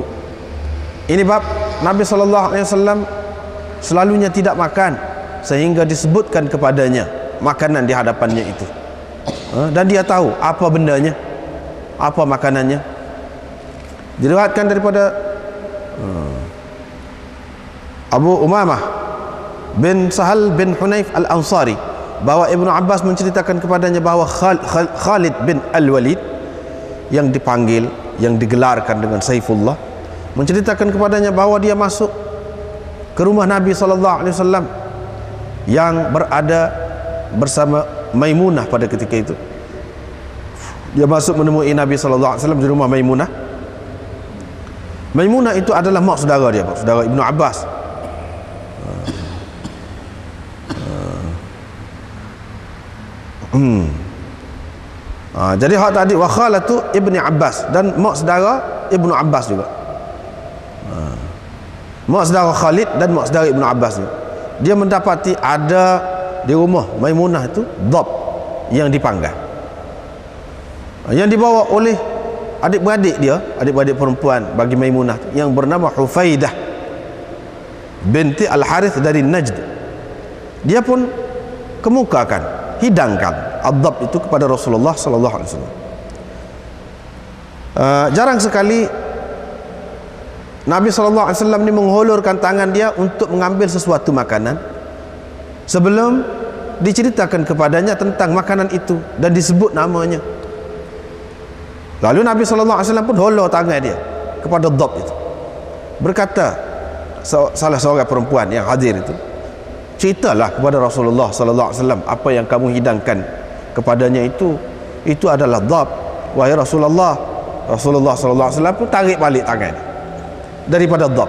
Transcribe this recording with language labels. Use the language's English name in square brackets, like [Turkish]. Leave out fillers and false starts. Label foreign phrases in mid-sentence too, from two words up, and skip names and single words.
[Malay] Ini bab Nabi SAW selalunya tidak makan sehingga disebutkan kepadanya makanan di hadapannya itu, dan dia tahu apa bendanya, apa makanannya. Diriwayatkan daripada Abu Umamah bin Sahal bin Hunayf Al-Ansari, bahwa Ibnu Abbas menceritakan kepadanya bahwa Khalid bin Al-Walid yang dipanggil, yang digelarkan dengan Saifullah, menceritakan kepadanya bahwa dia masuk ke rumah Nabi SAW yang berada bersama Maimunah pada ketika itu. Dia masuk menemui Nabi SAW di rumah Maimunah. Maimunah itu adalah mak saudara dia, saudara Ibnu Abbas. Jadi hak tadi [Arabic] وخالة ابن عباس, [Malay] dan mak saudara Ibnu Abbas juga. Mak saudara Khalid dan mak saudara Ibnu Abbas ni, dia mendapati ada di rumah Maimunah itu dhab yang dipanggang, yang dibawa oleh adik-beradik dia, adik-beradik perempuan bagi Maimunah yang bernama Hufaidah binti Al-Harith dari Najd. Dia pun kemukakan, hidangkan ad-dhab itu kepada Rasulullah [Arabic] صلى الله عليه وسلم. [Malay] Jarang sekali Nabi [Arabic] صلى الله عليه وسلم [Malay] ni menghulurkan tangan dia untuk mengambil sesuatu makanan sebelum diceritakan kepadanya tentang makanan itu dan disebut namanya. Lalu Nabi [Arabic] صلى الله عليه وسلم [Malay] pun hulur tangan dia kepada dhab itu. Berkata salah seorang perempuan yang hadir itu, ceritalah kepada Rasulullah [Arabic] صلى الله عليه وسلم [Malay] apa yang kamu hidangkan kepadanya itu adalah dhab, wahai Rasulullah. Rasulullah [Arabic] صلى الله عليه وسلم [Malay] pun tarik balik tangan daripada dhab.